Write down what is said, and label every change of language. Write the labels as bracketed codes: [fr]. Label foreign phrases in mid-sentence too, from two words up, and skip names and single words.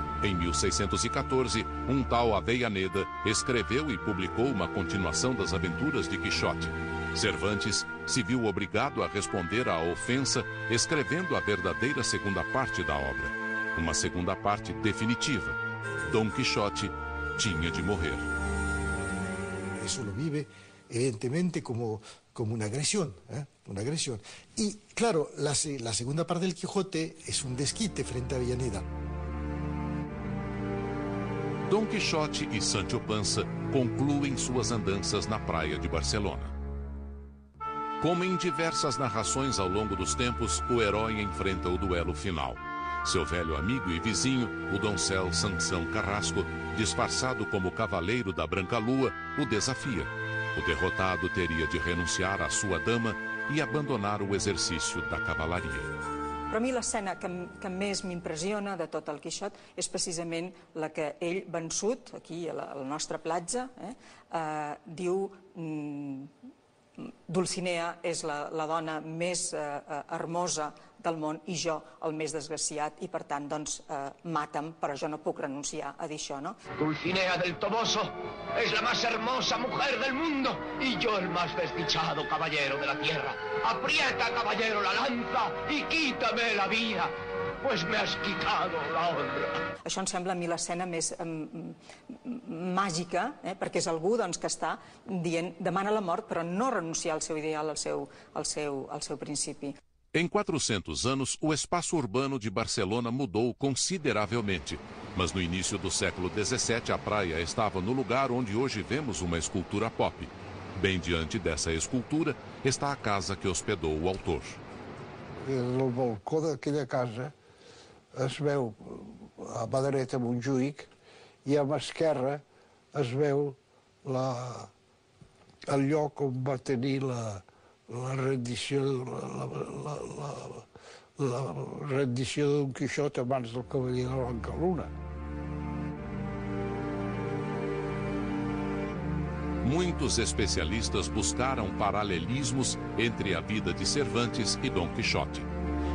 [pt] Em 1614, um tal Avellaneda escreveu e publicou uma continuação das aventuras de Quixote. Cervantes se viu obrigado a responder à ofensa escrevendo a verdadeira segunda parte da obra. Uma segunda parte definitiva. Dom Quixote tinha de morrer. [es] Eso lo vive evidentemente como una agresión, una agresión. Y claro, la segunda parte del Quijote es un desquite frente a Avellaneda. [pt] Dom Quixote e Sancho Panza concluem suas andanças na praia de Barcelona. Como em diversas narrações ao longo dos tempos, o herói enfrenta o duelo final. Seu velho amigo e vizinho, o doncel Sansão Carrasco, disfarçado como cavaleiro da Branca Lua, o desafia. O derrotado teria de renunciar à sua dama e abandonar o exercício da cavalaria. [ca] Però a mi l'escena que més m'impressiona de tot el Quixot és precisament la que ell, vençut, aquí a la nostra platja, diu Dulcinea és la dona més hermosa del món i jo el més desgraciat i per tant doncs mata'm, però jo no puc renunciar a dir això, no? [es] Dulcinea del Toboso es la más hermosa mujer del mundo y yo el más desdichado caballero de la tierra. Aprieta, caballero, la lanza y quítame la vida, pues me has quitado la honra. [ca] Això em sembla a mi l'escena més màgica, perquè és algú que està dient demana la mort però no renunciar al seu ideal, al seu principi. [pt] Em 400 anos, o espaço urbano de Barcelona mudou consideravelmente. Mas no início do século XVII, a praia estava no lugar onde hoje vemos uma escultura pop. Bem diante dessa escultura está a casa que hospedou o autor. [ca] No balcó d'aquella casa es veu a mà dreta Montjuïc i a mà esquerra es veu el lloc on va tenir la rendició de Don Quixot abans del cavaller de la Blanca Luna. [pt] Muitos especialistas buscaram paralelismos entre a vida de Cervantes e Dom Quixote.